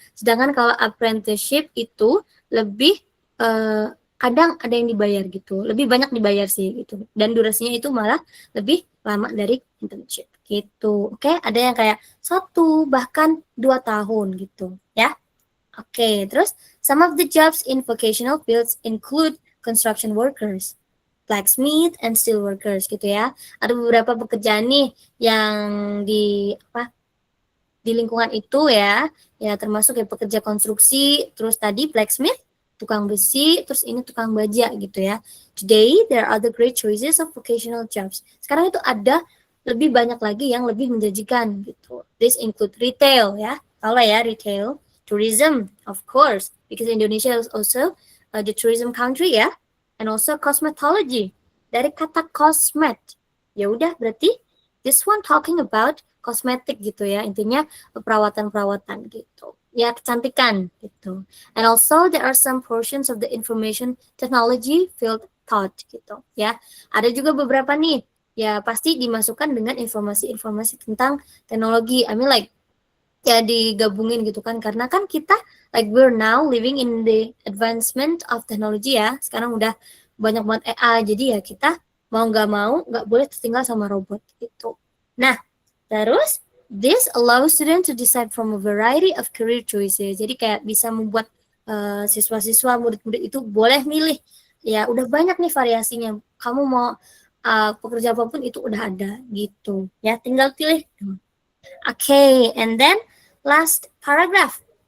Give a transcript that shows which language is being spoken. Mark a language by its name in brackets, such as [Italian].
[Indonesian] Sedangkan kalau apprenticeship itu lebih kadang ada yang dibayar gitu. Lebih banyak dibayar sih gitu. Dan durasinya itu malah lebih lama dari internship gitu. Oke, ada yang kayak 1 bahkan 2 tahun gitu ya. [English] Oke, terus some of the jobs in vocational fields include construction workers, blacksmith, and steel workers gitu ya. [Indonesian] Ada beberapa pekerjaan nih yang di lingkungan itu ya termasuk ya pekerja konstruksi, terus tadi blacksmith, tukang besi, terus ini tukang baja gitu ya. [English] Today there are other great choices of vocational jobs. [Indonesian] Sekarang itu ada lebih banyak lagi yang lebih menjanjikan gitu. [English] This include retail ya, kalau ya retail, tourism of course, because Indonesia is also the tourism country ya. And also cosmetology, [Indonesian] dari kata cosmet. Ya udah berarti [English] this one talking about cosmetic [Indonesian] gitu ya, intinya perawatan-perawatan gitu. Ya kecantikan gitu. [English] And also there are some portions of the information technology field taught gitu ya. [Indonesian] Ada juga beberapa nih ya pasti dimasukkan dengan informasi-informasi tentang teknologi. [English] I mean like [Indonesian] ya digabungin gitu kan, karena kan kita [English] like we're now living in the advancement of technology ya. [Indonesian] Sekarang udah banyak banget AI, jadi ya kita mau nggak boleh tertinggal sama robot gitu. [English] Nah, terus this allows students to decide from a variety of career choices. [Indonesian] Jadi kayak bisa membuat siswa-siswa, murid-murid itu boleh milih. Ya udah banyak nih variasinya. Kamu mau pekerja apapun itu udah ada gitu. Ya tinggal pilih. [English] Okay, and then last paragraph.